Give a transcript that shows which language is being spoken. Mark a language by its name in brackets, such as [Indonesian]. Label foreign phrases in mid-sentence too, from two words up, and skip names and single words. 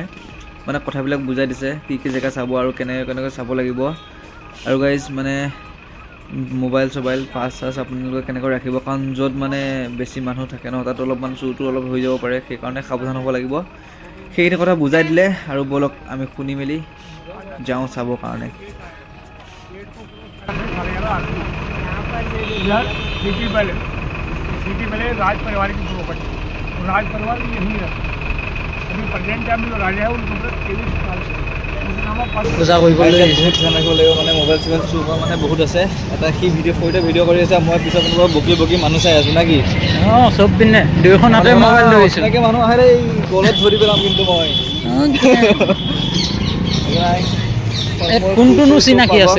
[Assamese] মানে কথাবিলাক বুজাই দিছে কি জেগা চাব আৰু কেনেকৈ চাব লাগিব আৰু গাইজ মানে মোবাইল পাছ আপোনালোকে কেনেকৈ ৰাখিব কাৰণ য'ত মানে বেছি মানুহ থাকে ন তাত অলপমান চুৰটো অলপ হৈ যাব পাৰে সেইকাৰণে সাৱধান হ'ব লাগিব সেইখিনি কথা বুজাই দিলে আৰু বলক আমি শুনি মেলি যাওঁ চাবৰ কাৰণে। [Hindi] सिटी पहले राज परिवार की प्रॉपर्टी, तो राज परिवार यही है। अभी [English] present time [Hindi] में जो राजा है उनको 23 साल से [Assamese] পূজা কৰিবলৈ বহুত ধ্যান ৰাখিব লাগিব, মানে মোবাইল চোবাইল চুৰ কৰা মানে বহুত আছে। এটা সি ভিডিঅ' কৰি আছে, মই পিছত বকি বকি মানুহ চাই আছোঁ না কি? অঁ চব পিনে দুয়োখন হাতে মোবাইল ধৰিছোঁ। এনেকৈ মানুহ আহে দেই, গলত ধৰি পেলাম কিন্তু মই। কোনটোনো চিনাকি আছে?